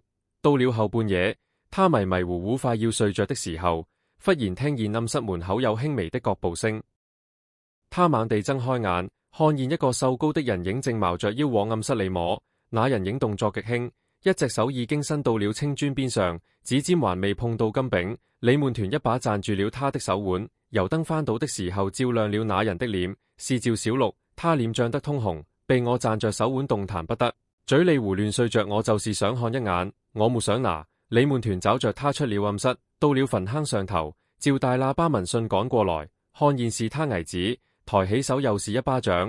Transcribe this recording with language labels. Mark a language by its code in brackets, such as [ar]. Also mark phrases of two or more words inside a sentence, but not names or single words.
[zh] 到了後半夜，他迷迷糊糊快要睡着的時候，忽然聽見暗室門口有輕微的腳步聲。他猛地睜開眼， 看見一個瘦高的人影正貓着腰往暗室裏摸，那人影動作極輕，一隻手已經伸到了青磚邊上，指尖還未碰到金餅。李門團一把攢住了他的手腕，油燈翻倒的時候照亮了那人的臉，是趙小六，他臉漲得通紅，被我攢着手腕動彈不得，嘴裏胡亂碎着，我就是想看一眼，我沒想拿。李門團找着他出了暗室，到了墳坑上頭，趙大喇叭聞訊趕過來，看見是他兒子，抬起手又是一巴掌。